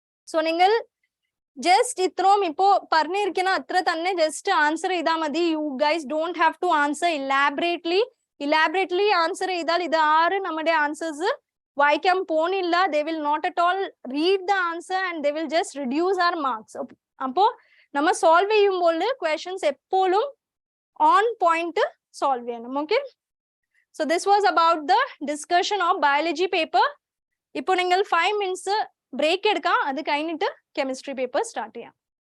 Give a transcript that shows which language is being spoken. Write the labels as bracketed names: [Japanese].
[Malayalam] So നിങ്ങൾ just ഇത്രയും ഇപ്പോ പറഞ്ഞിരിക്കുന്ന അത്ര തന്നെ just answer ചെയ്താൽ മതി. [English] You guys don't have to answer elaborately answer [Malayalam] ചെയ്താൽ ഇത് ആറ് നമ്മുടെ answers വായിക്കാൻ പോണില്ല. [English] They will not at all read the answer and they will just reduce our marks. [Malayalam] അപ്പോ നമ്മൾ സോൾവ് ചെയ്യുമ്പോൾ questions എപ്പോഴും on point solve ചെയ്യണം. [English] Okay, so this was about the discussion of biology paper. [Malayalam] ഇപ്പോൾ നിങ്ങൾ 5 minutes break എടുക്കാം. അത് കഴിഞ്ഞിട്ട് chemistry paper start ചെയ്യാം.